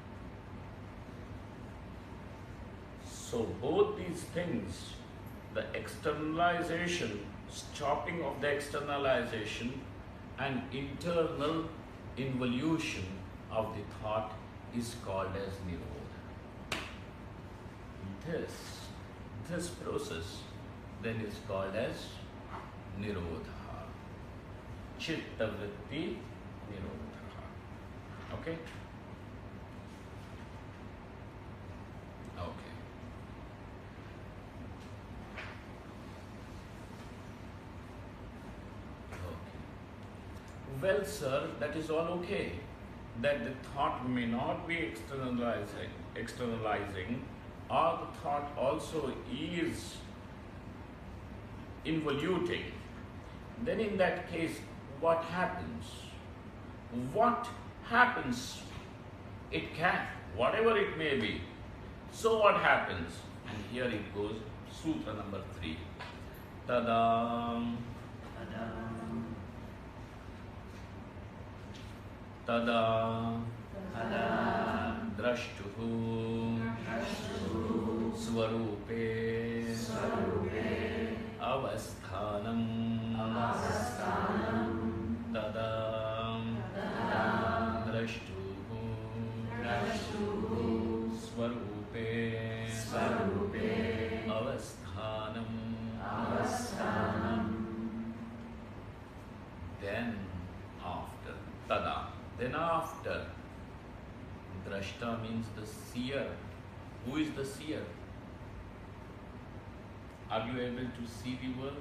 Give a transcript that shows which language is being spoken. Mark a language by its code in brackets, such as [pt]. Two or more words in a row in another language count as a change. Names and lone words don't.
[en] So both these things, the externalization, stopping of the externalization, and internal involution of the thought is called as nirodha. This process then is called as nirodha. [sa] Chitta vritti nirodha. [en] Okay? Okay. Well, sir, that is all okay. That the thought may not be externalizing, or the thought also is involuting. Then in that case, what happens? What happens? It can, whatever it may be. So what happens? And here it goes, Sutra number 3. [sa] Tadam. Tada drashtuhu Svarupe Avasthanam Tada Drashtuhu Svarupe Avasthanam. [en] Then after, tada, then after. Drashta means the seer. Who is the seer? Are you able to see the world?